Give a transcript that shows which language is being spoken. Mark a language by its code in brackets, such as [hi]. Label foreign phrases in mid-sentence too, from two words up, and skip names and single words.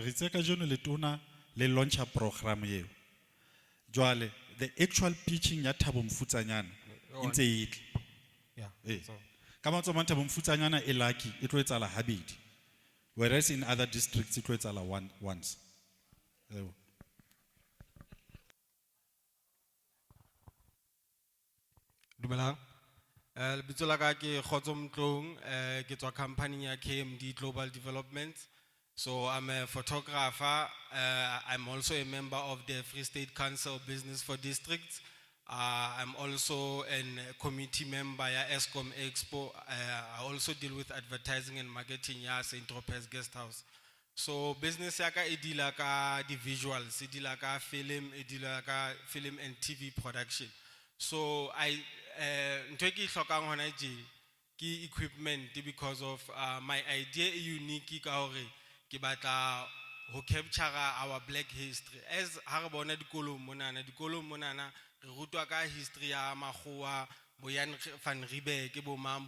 [st] Ritseka jeno le tona le launcha program eo. Jwale, [en] the actual pitching ya Thabo Mfutsanyana [st] intse itle. Yeah. Kama tsoma Thabo Mfutsanyana e lucky, it tlo etsala habedi. [en] Whereas in other districts it [st] tlo etsala [en] once. [st] Dumelang. Lebitso la ka ke Kgotso Mtlong, ke tswa company ya KMD Global Development. [en] So I'm a photographer. I'm also a member of the Free State Council Business for Districts. I'm also a committee member at ESCOM Expo. I also deal with advertising and marketing at St. [st] Tropez Guest House. So business yaka e deala ka di visuals, e deala ka film, e deala ka [en] film and TV production. [st] So ntho e ke e hlokang hona tje ke equipment [en] because of my idea [st] e unique ka hore ke batla ho [en] capture our black history. [st] As ha re bona dikolong monana re rutwa ka history ya makgowa, Boyan van Riebeeck, bo mang.